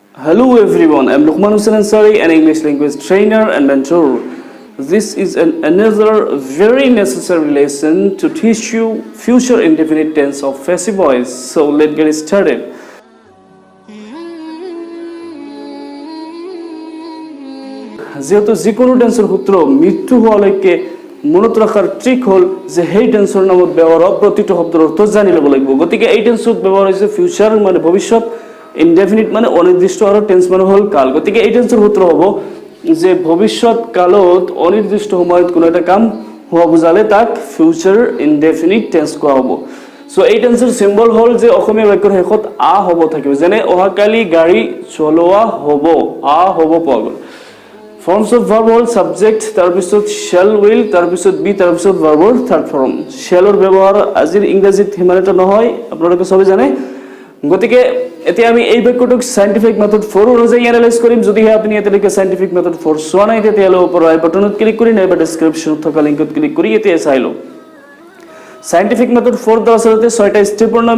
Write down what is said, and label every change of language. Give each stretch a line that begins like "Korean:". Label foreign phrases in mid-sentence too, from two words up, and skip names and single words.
English: Hello everyone, I'm Lokman, ansary, an English language trainer and mentor. This is another very necessary lesson to teach you future indefinite tense of passive voice. So let's get started.
Assamese: যেহেতু যিকোনো টেন্সৰ সূত্ৰ মৃত্যু হোৱালৈকে মনত ৰখাৰ ট্ৰিক হ'ল যে সেই টেন্সৰ নামত ব্যৱহাৰ হোৱা প্ৰতিটো শব্দৰ অৰ্থ জানি ল'ব লাগিব। গতিকে এই টেন্সত ব্যৱহাৰ হৈছে ফিউচাৰ মানে ভৱিষ্যত, ইনডেফিনিট মানে অনিৰ্দিষ্ট আৰু টেন্স মানে হ'ল কাল। গতিকে এই টেন্সৰ সূত্ৰ হ'ব যে ভৱিষ্যত কালত অনিৰ্দিষ্ট সময়ত কোনো এটা কাম হোৱা বুজালে তাক
English: future indefinite tense
Assamese: কোৱা হ'ব। সো এই টেন্সৰ সিম্বল হ'ল যে অসমীয়া বাক্যৰ শেষত আ হ'ব থাকিব, যেনে অহাকালি গাড়ী চলোৱা হ'ব, আ হ'ব পোৱা গ'ল।
English: Forms of verb হ'ল subject, তাৰপিছত shall will, তাৰপিছত be, তাৰপিছত verbৰ third form.
Assamese: shallৰ ব্যৱহাৰ আজিৰ ইংৰাজীত সিমান এটা নহয়, আপোনালোকে সবে জানে। গতিকে এতিয়া আমি এই বাক্যটোক
English: scientific method
Assamese: 4 অনুযায়ী এনালাইজ কৰিম। যদিহে আপুনি এতিয়ালৈকে
English: scientific method
Assamese: 4 চোৱা নাই তেতিয়াহ'লে ওপৰৰ
English: i button
Assamese: ক্লিক কৰি নাইবা ডেছক্ৰিপশ্যনত থকা লিংকত ক্লিক কৰি এতিয়া চাই লওক।
English: scientific method
Assamese: 4 ৰ আচলতে 6টা ষ্টেপৰ নাম।